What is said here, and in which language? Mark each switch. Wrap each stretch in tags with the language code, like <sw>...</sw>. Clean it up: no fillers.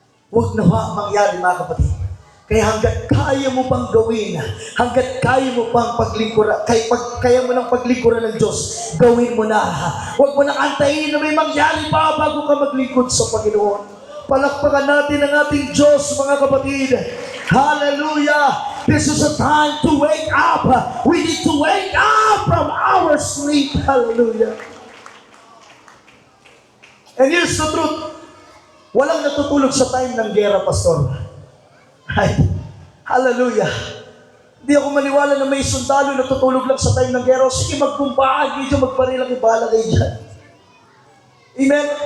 <tl>Huwag nawa mangyari, mga kapatid. Kaya hanggat kaya mo pang gawin, hanggat kaya mo pang paglingkuran, kaya mo nang paglingkuran ng Diyos, gawin mo na. Huwag mo nang antayin na may mangyari pa bago ka maglingkod sa Panginoon. Palakpakan natin ang ating Diyos, mga kapatid.</tl> <en>Hallelujah! This is a time to wake up. We need to wake up from our sleep. Hallelujah! And here's the truth.</en> <tl>Walang natutulog sa time ng gera, pastor. Ay, hallelujah! Hindi ako maniwala na may sundalo na tutulog lang sa time ng gera. Sige, magpumpaan, hindi dyan magparilang ibala kayo dyan. Amen?</tl>